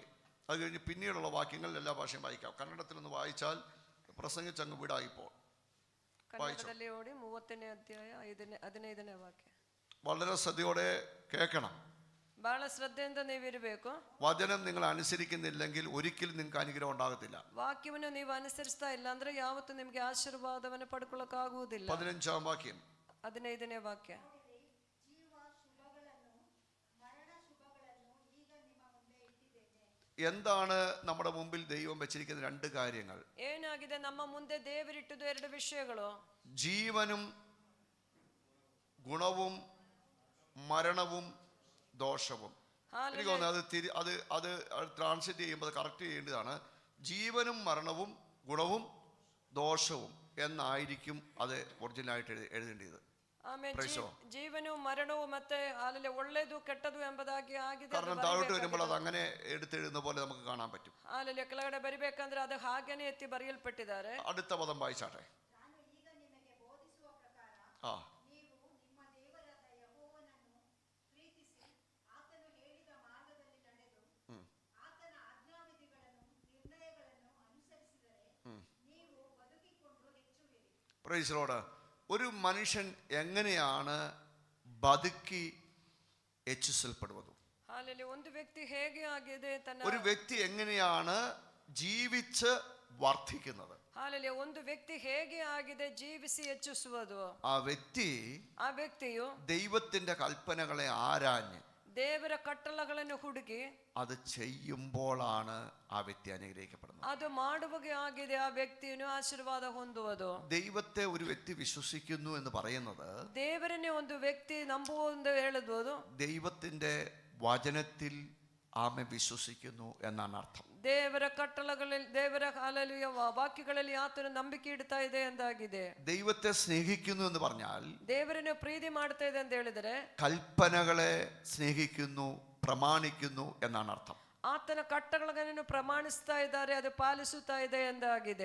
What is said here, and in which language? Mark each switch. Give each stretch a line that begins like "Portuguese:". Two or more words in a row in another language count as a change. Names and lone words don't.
Malayalam: അത് കഴിഞ്ഞ് പിന്നീടുള്ള വാക്യങ്ങൾ എല്ലാ ഭാഷയും വായിക്കാം. കന്നഡത്തിലൊന്ന് വായിച്ചാൽ പ്രസംഗിച്ചങ്ങ് വിടായിപ്പോൾ
Kannada: ಕನ್ನಡದಲ್ಲಿ ಓದಿ 30ನೇ ಅಧ್ಯಾಯ 15ನೇ ವಾಕ್ಯ.
Malayalam: വളരെ ശ്രദ്ധയോടെ കേൾക്കണം.
Kannada: ಬಹಳ ಶ್ರದ್ಧೆಯಿಂದ ನೀವಿರಬೇಕು.
Malayalam: വചനം നിങ്ങൾ അനുസരിക്കുന്നില്ലെങ്കിൽ ഒരിക്കലും നിങ്ങൾക്ക് അനുഗ്രഹം ഉണ്ടാകത്തില്ല.
Kannada: ವಾಕ್ಯವನ್ನು ನೀವು ಅನುಸರಿಸ್ತಾ ಇಲ್ಲ ಅಂದ್ರೆ ಯಾವತ್ತೂ ನಿಮಗೆ ಆಶೀರ್ವಾದವನ್ನು ಪಡ್ಕೊಳ್ಳೋಕ್ಕಾಗುವುದಿಲ್ಲ.
Malayalam: 15-ാം വാക്യം.
Kannada: 15ನೇ ವಾಕ್ಯ.
Malayalam: എന്താണ് നമ്മുടെ മുമ്പിൽ ദൈവം വെച്ചിരിക്കുന്ന രണ്ട് കാര്യങ്ങൾ?
Kannada: ಏನಾಗಿದೆ ನಮ್ಮ ಮುಂದೆ ದೇವರಿಟ್ಟದ್ದು ಎರಡು ವಿಷಯಗಳು,
Malayalam: ജീവനും ഗുണവും മരണവും ദോഷവും. എനിക്ക് തോന്നുന്നത് അത് ട്രാൻസ്ലേറ്റ് ചെയ്യുമ്പോൾ കറക്റ്റ് ചെയ്യേണ്ടതാണ്. ജീവനും മരണവും ഗുണവും ദോഷവും എന്നായിരിക്കും അത് ഒറിജിനലായിട്ട് എഴുതേണ്ടത്.
Kannada: ಆಮೇಲೆ ಜೀವನವು ಮರಣವು ಮತ್ತೆ ಅಲ್ಲಿ ಒಳ್ಳೆಯದು ಕೆಟ್ಟದು ಎಂಬುದಾಗಿ ಆಗಿದೆ.
Malayalam: കാരണം താഴോട്ട് വരുമ്പോൾ അത് അങ്ങനെ എടുത്തെഴുതുന്ന പോലെ നമുക്ക് കാണാൻ പറ്റും.
Kannada: ಅಲ್ಲಿ ಕೆಳಗಡೆ ಬರಿಬೇಕಂದ್ರೆ ಅದು ಹಾಗೇನೆ ಎತ್ತಿ ಬರೆಯಲ್ಪಟ್ಟಿದ್ದಾರೆ.
Malayalam: അടുത്ത പദം വായിച്ചാട്ടെ. ആ
English: Praise the Lord.
Malayalam: ഒരു മനുഷ്യൻ എങ്ങനെയാണ് ബതുക്കി ಹೆಚ್ಚಿಸಲ್ಪಡುವುದು?
Kannada: ಒಂದು ವ್ಯಕ್ತಿ ಹೇಗೆ ಆಗಿದೆ ತನ್ನ
Malayalam: ഒരു വ്യക്തി എങ്ങനെയാണ് ജീവിച്ച് വർദ്ധിക്കുന്നത്?
Kannada: ಒಂದು ವ್ಯಕ್ತಿ ಹೇಗೆ ಆಗಿದೆ ಜೀವಿಸಿ ಹೆಚ್ಚಿಸುವುದು?
Malayalam: ആ വ്യക്തിಯು ದೈವത്തിന്റെ കൽപ്പനകളെ ആരാഞ്ഞ്
Kannada: ದೇವರ ಕಟ್ಟಳೆಗಳನ್ನು ಹುಡುಕಿ
Malayalam: അത് ചെയ്യുമ്പോഴാണ് ആ വ്യക്തി അനുഗ്രഹിക്കപ്പെടുന്നത്.
Kannada: ಅದು ಮಾಡುವಾಗ ಆಗಿದೆ ಆ ವ್ಯಕ್ತಿಯನ್ನು ಆಶೀರ್ವಾದ ಹೊಂದುವುದು.
Malayalam: ദൈവത്തെ ഒരു വ്യക്തി വിശ്വസിക്കുന്നു എന്ന് പറയുന്നത്
Kannada: ದೇವರನ್ನೇ ಒಂದು ವ್ಯಕ್ತಿ ನಂಬುವುದು ಹೇಳುವುದು
Malayalam: ദൈവത്തിന്റെ വചനത്തിൽ ആമേ വിശ്വസിക്കുന്നു എന്നാണ് അർത്ഥം.
Kannada: ದೇವರ ಕಟ್ಟಳೆಗಳಲ್ಲಿ ದೇವರ ಹಲ್ಲೆಲೂಯ ವಾಕ್ಯಗಳಲ್ಲಿ ಆತನು ನಂಬಿಕೆ ಇಡ್ತಾ ಇದೆ ಎಂದಾಗಿದೆ.
Malayalam: ദൈവത്തെ സ്നേഹിക്കുന്നു എന്ന് പറഞ്ഞാൽ
Kannada: ದೇವರನ್ನು ಪ್ರೀತಿ ಮಾಡ್ತಾ ಇದೆ ಅಂತ ಹೇಳಿದರೆ
Malayalam: കൽപ്പനകളെ സ്നേഹിക്കുന്നു, പ്രമാണിക്കുന്നു എന്നാണ് അർത്ഥം.
Kannada: ಆತನ ಕಟ್ಟಳೆಗಳನ್ನು ಪ್ರಮಾಣಿಸ್ತಾ ಇದ್ದಾರೆ, ಅದು ಪಾಲಿಸುತ್ತಾ ಇದೆ ಎಂದಾಗಿದೆ.